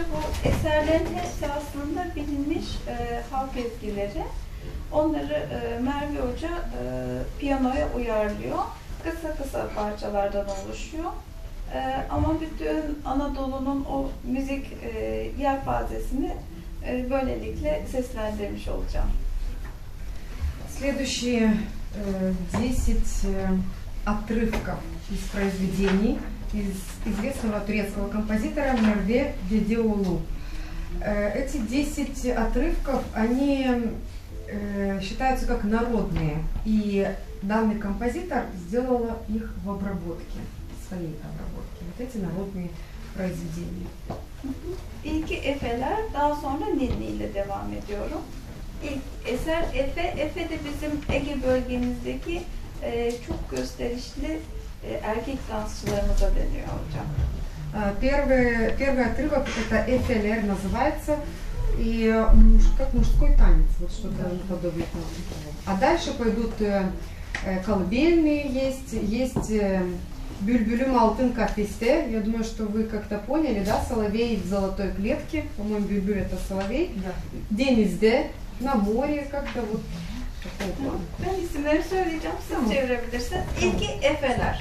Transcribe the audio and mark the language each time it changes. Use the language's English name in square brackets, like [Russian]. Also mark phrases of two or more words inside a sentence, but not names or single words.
[Turkish] Bu eserlerin hepsi aslında bilinmiş halk ezgileri. Onları Merve Hoca piyanoya uyarlıyor. Kısa kısa parçalardan oluşuyor. Ama bütün Anadolu'nun o müzik yelpazesini böylelikle seslendirmiş olacağım. [Russian] Следующие 10 отрывков из произведений известного турецкого композитора Мерве Бедиолу. Эти 10 отрывков, они считаются как народные, и данный композитор сделал их в обработке, своей обработке. Вот эти народные произведения. [Turkish] İlki Efeler, daha sonra Ninni ile devam ediyorum. İlk eser Efe. Efe de bizim Ege bölgemizdeki çok gösterişli erkek dansçılarımıza deniyor hocam. [Russian] Первый отрывок это Эфелер называется, и как мужской танец, вот что-то наподобие того. А дальше пойдут колыбельные есть Бюльбюлюм алтын кафесте. Я думаю, что вы как-то поняли, да, соловей в золотой клетке. По-моему, бюльбюль это соловей. Да. Денизде, на море, как-то вот такого плана. [Turkish] Ben isimleri söyleyeceğim, siz çevirebilirsiniz. İlki Efeler.